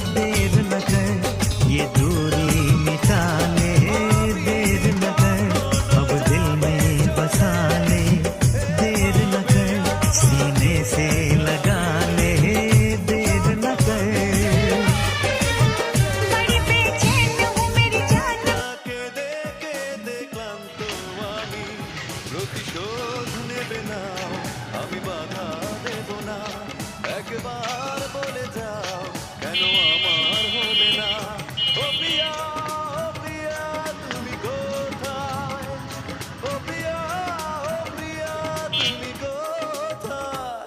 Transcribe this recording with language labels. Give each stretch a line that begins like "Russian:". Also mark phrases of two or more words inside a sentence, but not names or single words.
Hindi: देर न कर ये दूरी मिटा ले, देर न कर अब दिल में बसा ले, देर न कर सीने से लगा ले, देर न कर। बड़ी बेचैन हूँ मेरी जान,
Bangla: কেঁদে কেঁদে ক্লান্ত আমি, প্রতিশোধ নেবে না, আমি বাধা দেব না, একবার বলে যাও কেন আমার হলে না। ও প্রিয়া, ও প্রিয়া তুমি কোথায়, ও প্রিয়া, ও প্রিয়া তুমি কোথায়।